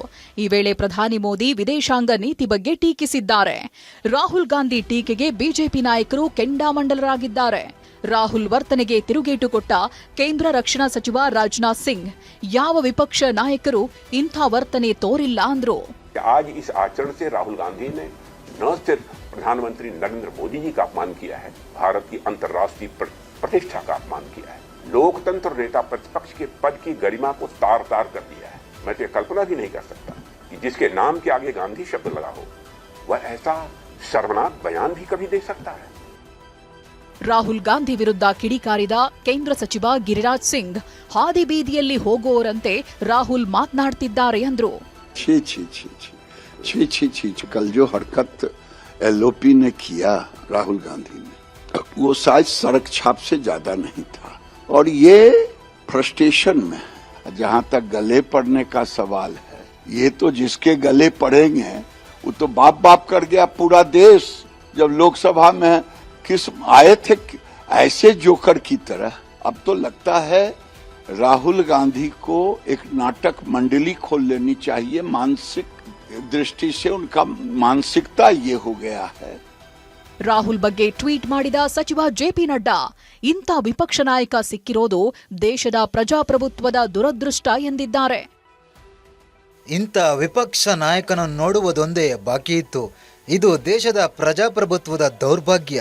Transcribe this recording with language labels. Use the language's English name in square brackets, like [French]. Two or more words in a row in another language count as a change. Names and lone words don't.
[Kannada] ಈ ವೇಳೆ ಪ್ರಧಾನಿ ಮೋದಿ ವಿದೇಶಾಂಗ ನೀತಿ ಬಗ್ಗೆ ಟೀಕಿಸಿದ್ದಾರೆ. ರಾಹುಲ್ ಗಾಂಧಿ ಟೀಕೆಗೆ ಬಿಜೆಪಿ ನಾಯಕರು ಕೆಂಡಾಮಂಡಲರಾಗಿದ್ದಾರೆ. ರಾಹುಲ್ ವರ್ತನೆಗೆ ತಿರುಗೇಟು ಕೊಟ್ಟ ಕೇಂದ್ರ ರಕ್ಷಣಾ ಸಚಿವ ರಾಜನಾಥ್ ಸಿಂಗ್, ಯಾವ ವಿಪಕ್ಷ ನಾಯಕರು ಇಂಥ ವರ್ತನೆ ತೋರಿಲ್ಲ ಅಂದ್ರು. [Hindi] आज इस आचरण से राहुल गांधी ने न सिर्फ प्रधानमंत्री नरेंद्र मोदी जी का अपमान किया है, भारत की अंतर्राष्ट्रीय प्रतिष्ठा का अपमान किया है, लोकतंत्र नेता प्रतिपक्ष के पद की गरिमा को तार तार कर दिया है. मैं तो कल्पना भी नहीं कर सकता कि जिसके नाम के आगे गांधी शब्द लगा हो वह ऐसा शर्मनाक बयान भी कभी दे सकता है. [Kannada] ರಾಹುಲ್ ಗಾಂಧಿ ವಿರುದ್ಧ ಕಿಡಿಕಾರಿದ ಕೇಂದ್ರ ಸಚಿವ ಗಿರಿರಾಜ್ ಸಿಂಗ್, ಹಾದಿ ಬೀದಿಯಲ್ಲಿ ಹೋಗುವವರಂತೆ ರಾಹುಲ್ ಮಾತನಾಡ್ತಿದ್ದಾರೆ ಅಂದ್ರು. [Hindi] छी छी छी छी छी छी छी छी कल जो हरकत एलओपी ने किया राहुल गांधी ने, वो शायद सड़क छाप से ज्यादा नहीं था. और ये फ्रस्ट्रेशन में, जहां तक गले पड़ने का सवाल है, ये तो जिसके गले पड़ेंगे वो तो बाप बाप कर गया पूरा देश. जब लोकसभा में किस आए थे ऐसे जोकर की तरह, अब तो लगता है राहुल गांधी को एक नाटक मंडली खोल लेनी चाहिए. मानसिक दृष्टि से उनका मानसिकता ये हो गया है. [Kannada] ರಾಹುಲ್ ಬಗ್ಗೆ ಟ್ವೀಟ್ ಮಾಡಿದ ಸಚಿವ ಜೆಪಿ ನಡ್ಡಾ, ಇಂಥ ವಿಪಕ್ಷ ನಾಯಕ ಸಿಕ್ಕಿರೋದು ದೇಶದ ಪ್ರಜಾಪ್ರಭುತ್ವದ ದುರದೃಷ್ಟ ಎಂದಿದ್ದಾರೆ. ಇಂಥ ವಿಪಕ್ಷ ನಾಯಕನನ್ನು ನೋಡುವುದೊಂದೇ ಬಾಕಿ ಇತ್ತು. ಇದು ದೇಶದ ಪ್ರಜಾಪ್ರಭುತ್ವದ ದೌರ್ಭಾಗ್ಯ.